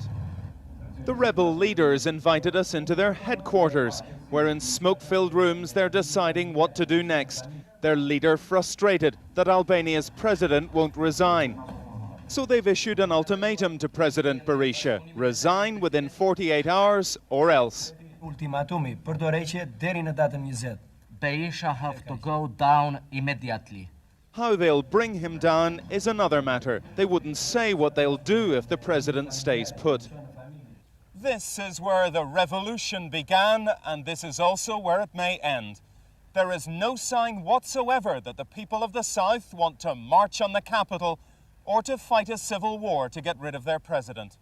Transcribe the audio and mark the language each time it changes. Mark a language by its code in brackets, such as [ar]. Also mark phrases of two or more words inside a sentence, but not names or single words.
[en] The rebel leaders invited us into their headquarters, where in smoke-filled rooms they're deciding what to do next. Their leader frustrated that Albania's president won't resign. So they've issued an ultimatum to President Berisha: resign within 48 hours or else. [sq] Ultimatumi përdoreqe deri në datën 20. [en] Berisha have to go down immediately. How they'll bring him down is another matter. They wouldn't say what they'll do if the president stays put. This is where the revolution began, and this is also where it may end. There is no sign whatsoever that the people of the south want to march on the capital or to fight a civil war to get rid of their president.